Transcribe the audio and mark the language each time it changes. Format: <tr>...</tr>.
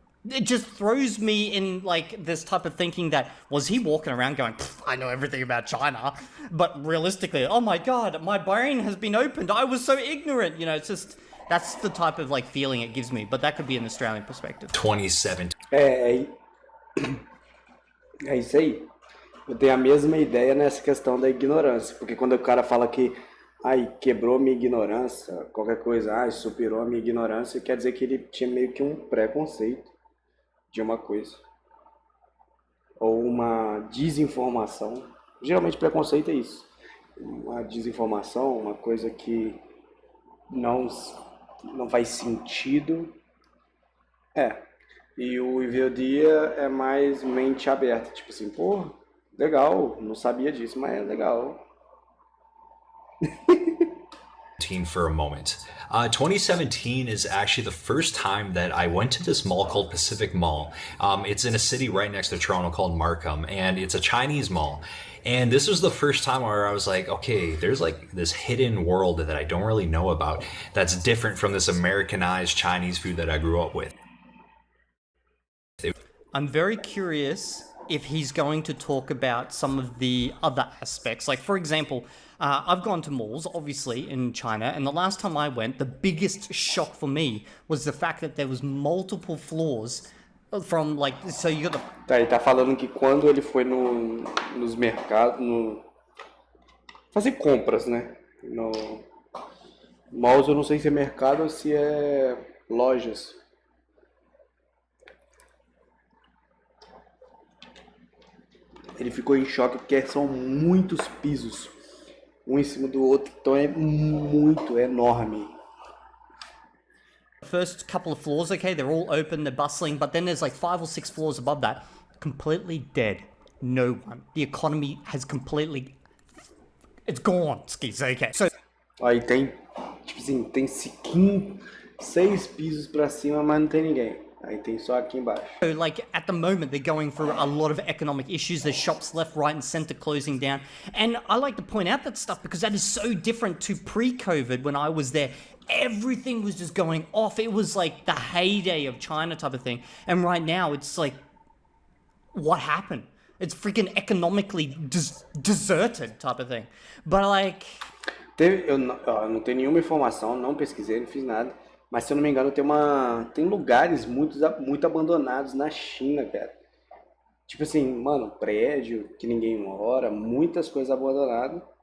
<en>It just throws me in like this type of thinking that was he walking around going, I know everything about China, but realistically, oh my god, my brain has been opened. I was so ignorant. You know, it's just that's the type of like feeling it gives me. But that could be an Australian perspective. 2017.</en> <pt>É isso aí. Eu tenho a mesma ideia nessa questão da ignorância, porque quando o cara fala que ai, quebrou minha ignorância, qualquer coisa, ai, superou a minha ignorância, quer dizer que ele tinha meio que um preconceito de uma coisa. Ou uma desinformação. Geralmente preconceito é isso. Uma desinformação, uma coisa que não faz sentido. E o Viver o Dia é mais mente aberta. Tipo assim, pô, legal, não sabia disso, mas é legal.</pt> <en>For a moment. 2017 is actually the first time that I went to this mall called Pacific Mall. It's in a city right next to Toronto called Markham, and it's a Chinese mall. And this was the first time where I was like, okay, there's like this hidden world that I don't really know about that's different from this Americanized Chinese food that I grew up with. I'm very curious if he's going to talk about some of the other aspects. Like, for example, I've gone to malls, obviously, in China, and the last time I went, the biggest shock for me was the fact that there was multiple floors from, like, so you got the...</en> <pt>Tá, ele tá falando que quando ele foi nos mercados, fazer compras, né? No malls, eu não sei se é mercado ou se é lojas. Ele ficou em choque porque são muitos pisos, um em cima do outro, então é muito enorme.</pt> <en>First couple of floors, okay, they're all open, they're bustling, but then there's like 5 or 6 floors above that, completely dead. No one. The economy has completely... It's gone, skis, okay. So...</en> <pt>Aí tem, tipo assim, tem 6 pisos pra cima, mas não tem ninguém. Aí tem só aqui embaixo.</pt> <en>So, like, at the moment, they're going through a lot of economic issues. There's shops left, right, and center closing down. And I like to point out that stuff because that is so different to pre-COVID when I was there. Everything was just going off. It was like the heyday of China type of thing. And right now, it's like, what happened? It's freaking economically deserted type of thing. But like...</en> <pt>Eu não tenho nenhuma informação, não pesquisei, não fiz nada. Mas se eu não me engano, tem lugares muito abandonados na China, cara. Tipo assim, mano, prédio que ninguém mora, muitas coisas abandonadas.</pt>